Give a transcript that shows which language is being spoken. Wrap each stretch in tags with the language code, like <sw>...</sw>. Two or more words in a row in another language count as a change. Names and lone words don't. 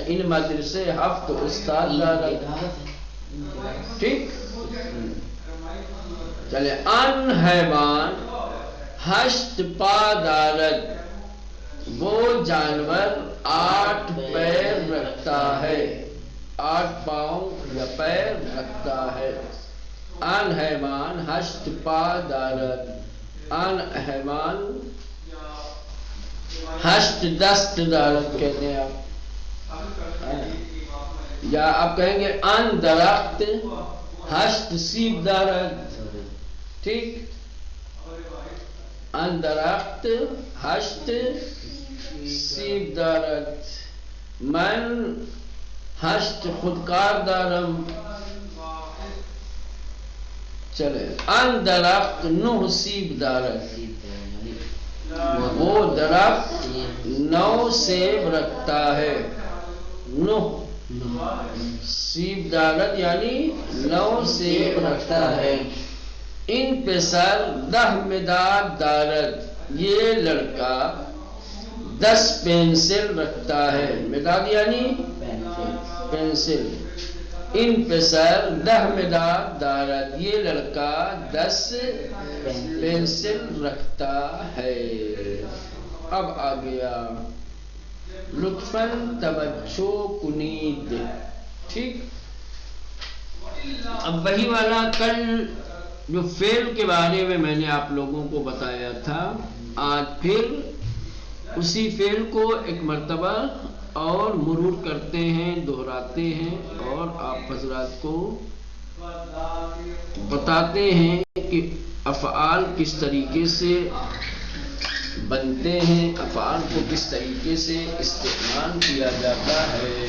<fa>ان مدرسے ہفت استاد دارت.</fa> <ur>ٹھیک چلے.</ur> <fa>ان حیوان 8 پا دارت.</fa> <ur>وہ جانور 8 پیر رکھتا ہے. 8 پاؤں یا پیر رکھتا ہے.</ur> <fa>ان حیوان 8 پا دارت. ان حیوان 8 دست دارت</fa> <ur>کہتے ہیں آپ. یا آپ کہیں گے</ur> <fa>ان درخت 8 سیب دارت. ٹھیک. ان درخت 8 سیب دارت. من 8 خودکار دارم. چلے. ان درخت 9 سیب دارت.</fa> <ur>وہ درخت 9 سیب رکھتا ہے.</ur> <fa>9 سیب دارت</fa> <ur>یعنی 9 سیب رکھتا ہے.</ur> <fa>ان پسر 10 مداد دارت.</fa> <ur>یہ لڑکا 10 پینسل رکھتا ہے.</ur> <fa>مداد</fa> <ur>یعنی پینسل.</ur> <fa>ان پسر 10 مداد دارت.</fa> <ur>یہ لڑکا 10 پینسل رکھتا ہے. اب آ گیا</ur> <fa>لطفاً توجہ کنید.</fa> <ur>ٹھیک. اب وہی والا کل جو فعل کے بارے میں نے آپ لوگوں کو بتایا تھا، آج پھر اسی فعل کو ایک مرتبہ اور مرور کرتے ہیں، دہراتے ہیں اور آپ حضرات کو بتاتے ہیں کہ افعال کس طریقے سے بنتے ہیں، افعال کو کس طریقے سے استعمال کیا جاتا ہے.</ur>